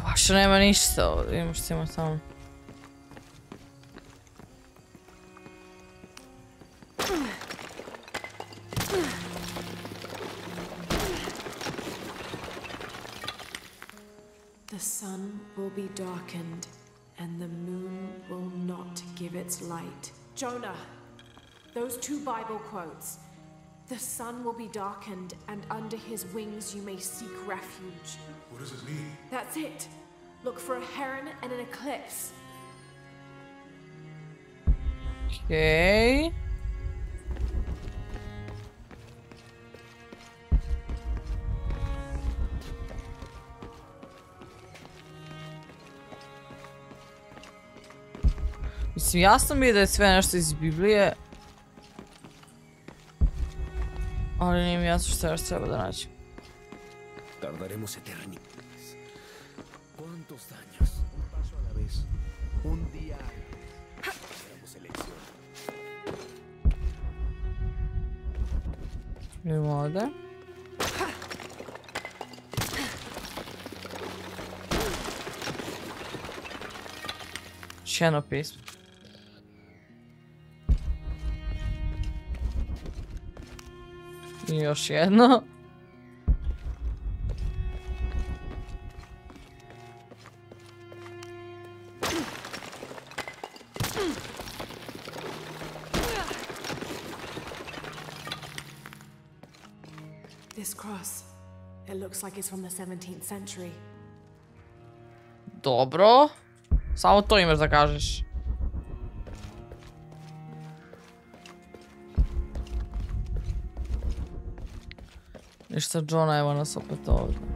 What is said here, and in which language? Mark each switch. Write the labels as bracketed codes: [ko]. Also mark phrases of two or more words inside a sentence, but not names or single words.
[bs] Više nema ništa ovdje, imaš samo tamo. [en] The sun will be darkened, and the moon will not give its light. Jonah, those two Bible quotes. The sun will be darkened, and under his wings you may seek refuge. What does it mean? That's it. Look for a heron and an eclipse. Okay. [bs] Mislim, jasno mi je da je sve nešto iz Biblije. Ali nije mi jasno što još treba da nađem. [es] Tardaremos eternidades. ¿Cuántos años? Un paso a la vez. Un día. Haremos elección. [bs] Idemo ovdje. Još jedno pismo. I još jedno. [en] This cross, it looks like it's from the 17th century. [bs] Dobro. Samo to imaš da kažeš. Ništa, Jonah, evo nas opet ovdje.